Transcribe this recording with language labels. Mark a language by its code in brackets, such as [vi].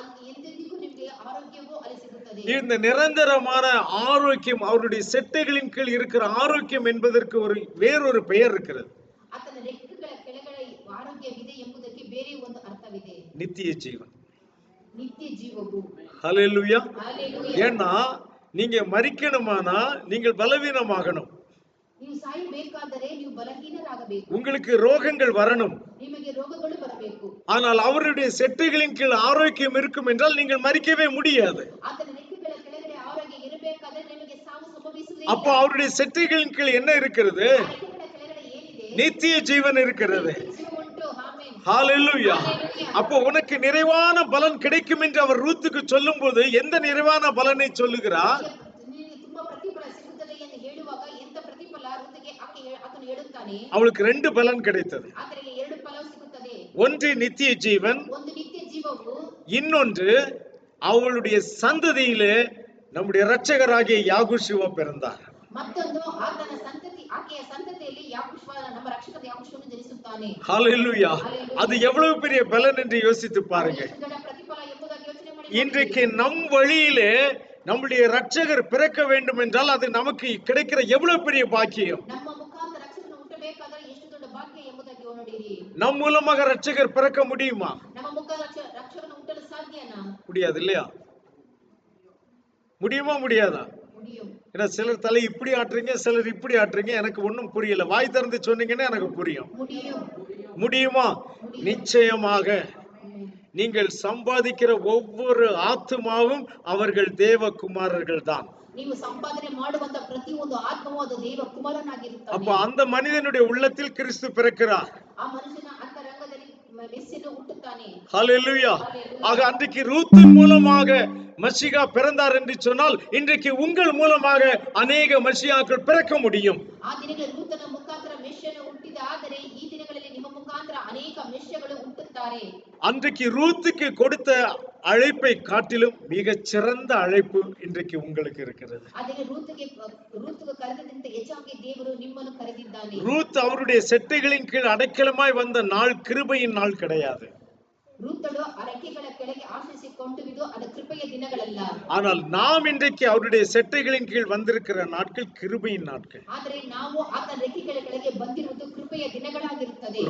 [kn] ಎಂದೆಂದಿಗೂ ನಿಮಗೆ ಆರೋಗ್ಯವೂ ಅಲ್ಲಿ ಸಿಗುತ್ತದೆ. [ta] இந்த நிரந்தரமான ஆரோக்கியம், அவருடைய செட்டைகளின் கீழ் இருக்கிற ஆரோக்கியம் என்பதற்கு வேறொரு பெயர் இருக்கிறது. [kn] ಆತನ ರೆಕ್ಕೆಗಳ ಕೆಳಗಡೆ ಆರೋಗ್ಯವಿದೆ ಎಂಬುದಕ್ಕೆ ಬೇರೆ ಒಂದು ಅರ್ಥವಿದೆ. [ta] நித்திய ஜீவன். [kn] ನಿತ್ಯ ಜೀವವು. [ta] ஹல்லேலூயா. ஹல்லேலூயா. ஏன்னா நீங்க மரிக்கணுமானா நீங்கள் பலவீனமாகணும். [kn] ನೀವು ಸಾಯಬೇಕಾದರೆ ನೀವು ಬಲಹೀನರಾಗಬೇಕು. [ta] உங்களுக்கு ரோகங்கள் வரணும். [kn] ನಿಮಗೆ ರೋಗಗಳು ಬರಬೇಕು. [ta] ஆனால் அவருடைய செட்டைகளின் கீழ் ஆரோக்கியம் இருக்கும் என்றால் நீங்கள் மரிக்கவே முடியாது. [kn] ಆತನ ರೆಕ್ಕೆಗಳ ಕೆಳಗಡೆ ಆರೋಗ್ಯ ಇರಬೇಕಾದರೆ ನಿಮಗೆ ಸಾವು ಸಂಭವಿಸುವುದಿಲ್ಲ. [ta] அப்போ அவருடைய செட்டைகளின் கீழ் என்ன இருக்கிறது? [kn] ಆ ರೆಕ್ಕೆಗಳ ಕೆಳಗಡೆ ಏನಿದೆ? [ta] நித்திய ஜீவன் இருக்கிறது. [kn] ಜೀವ ಉಂಟು. ಆಮೆನ್. [ta] ஹல்லேலூயா. ஹல்லேலூயா. அப்போ உனக்கு நிறைவான பலன் கிடைக்கும் என்று அவர் ரூத்துக்கு சொல்லும்போது எந்த நிறைவான பலனை சொல்லுகிறார்? [kn] ನಿನಗೆ ತುಂಬಾ ಪ್ರತಿಫಲ ಸಿಗುತ್ತದೆ ಎಂದು ಹೇಳುವಾಗ ಎಂತ ಪ್ರತಿಫಲ ಋತುಗೆ ಆತನು ಹೇಳುತ್ತಾನೆ. [ta] அவளுக்கு 2 பலன் கிடைத்தது. [kn] ಆತನಿಗೆ 2 ಫಲವು ಸಿಗುತ್ತದೆ. [ta] ஒன்று நித்திய ஜீவன், [kn] ಒಂದು ನಿತ್ಯ ಜೀವವು, [ta] இன்னொன்று அவளுடைய சந்ததியிலே நம்முடைய இரட்சகராகிய யாகுஷுவா பிறந்தார். [kn] ಮತ್ತೊಂದು ಆತನ ಸಂತತಿ, ಆಕೆಯ ಸಂತತಿಯಲ್ಲಿ ಯಾಕುಶ್ವ, ನಮ್ಮ ರಕ್ಷಕದ ಯಾಕುಶ್ವನು ಜನಿಸುತ್ತಾನೆ. [ta] ஹல்லேலூயா. அது எவ்வளவு பெரிய பலன் என்று யோசித்து பாருங்க. [kn] ಎಷ್ಟು ದೊಡ್ಡ ಪ್ರತಿಫಲ ಎಂಬುದಾಗಿ ಯೋಚನೆ ಮಾಡಿ. [ta] இன்றைக்கு நம் வழியிலே நம்முடைய இரட்சகர் பிறக்க வேண்டும் என்றால் அது நமக்கு கிடைக்கிற எவ்வளவு பெரிய பாக்கியம். [kn] ನಮ್ಮ ಮುಖಾಂತರ ರಕ್ಷಕನು ಹುಟ್ಟಬೇಕಾದರೆ ಎಷ್ಟು ದೊಡ್ಡ ಭಾಗ್ಯ ಎಂಬುದಾಗಿ ನೋಡಿರಿ. [ta] நம் மூலமாக இரட்சகர் பிறக்க முடியுமா? [kn] ನಮ್ಮ ಮುಖ ರಕ್ಷಕನು ಹುಟ್ಟಲು ಸಾಧ್ಯನಾ? [ta] முடியாது இல்லையா? முடியுமா முடியாதா? முடியும். ஏன்னா சிலர் தலை இப்படி ஆட்டுறீங்க, சிலர் இப்படி ஆட்டுறீங்க, எனக்கு ஒன்றும் புரியல. வாய் திறந்து சொன்னீங்கன்னா எனக்கு புரியும். முடியும். முடியுமா? நிச்சயமாக. நீங்கள் சம்பாதிக்கிற ஒவ்வொரு ஆத்துமாவும் அவர்கள் தேவகுமாரர்கள் தான். [kn] ನೀವು ಸಂಪಾದನೆ ಮಾಡುವಂತ ಪ್ರತಿಯೊಂದು ಆತ್ಮವೂ ಅದು ದೇವ ಕುಮಾರನಾಗಿರುತ್ತಾನೆ. [ta] அப்ப அந்த மனிதனுடைய உள்ளத்தில் கிறிஸ்து பிறக்கிறார். [kn] ಆ ಮನುಷ್ಯನ ಅಂತರಂಗದಲ್ಲಿ ಮೆಸ್ಸಿಯನು ಹುಟ್ಟುತ್ತಾನೆ. [ta] ஹல்லேலூயா. ஆக அன்றைக்கு ரூத்தின் மூலமாக மசிகா பிறந்தார் என்று சொன்னால் இன்றைக்கு உங்கள் மூலமாக அநேக மசியாக்கள் பிறக்க முடியும். [kn] ಆ ದಿನಗಳಲ್ಲಿ ರೂತನ ಮುಖಾಂತರ ಮೆಸ್ಸಿಯನು ಹುಟ್ಟಿದ ಆದರೆ ಈ ಮುಖಾಂತರ ಅನೇಕ ಮಿಶ್ಯಗಳು ಹುಟ್ಟುತ್ತಾರೆ. [ta] அன்றைக்கு ரூத்துக்கு கொடுத்த அழைப்பை காட்டிலும் மிகச் சிறந்த அழைப்பு இன்றைக்கு உங்களுக்கு இருக்கிறது. [kn] ಆದರೆ ರೂತ್ಗೆ ಕರೆದಕ್ಕಿಂತ ಹೆಚ್ಚಾಗಿ ದೇವರು ನಿಮ್ಮನ್ನು ಕರೆದಿದ್ದಾನೆ. [ta] ரூத் அவருடைய செட்டைகளின் கீழ் அடைக்கலமாய் வந்த நாள் கிருபையின் நாள் கிடையாது. [kn] ರೂತಳು ಆ ರೆಕ್ಕೆಗಳ ಕೆಳಗೆ ಆಶ್ರಯಿಸಿಕೊಂಡಿರುವುದು ಅದು ಕೃಪೆಯ ದಿನಗಳಲ್ಲ. [ta] ஆனால் நாம் இன்றைக்கு அவருடைய செட்டைகளின் கீழ் வந்திருக்கிற நாட்கள் கிருபையின் நாட்கள். [kn] ಆದರೆ ನಾವು ಆತನ ರೆಕ್ಕೆಗಳ ಕೆಳಗೆ ಬಂದಿರುವುದು ಕೃಪೆಯ ದಿನಗಳಾಗಿರುತ್ತದೆ.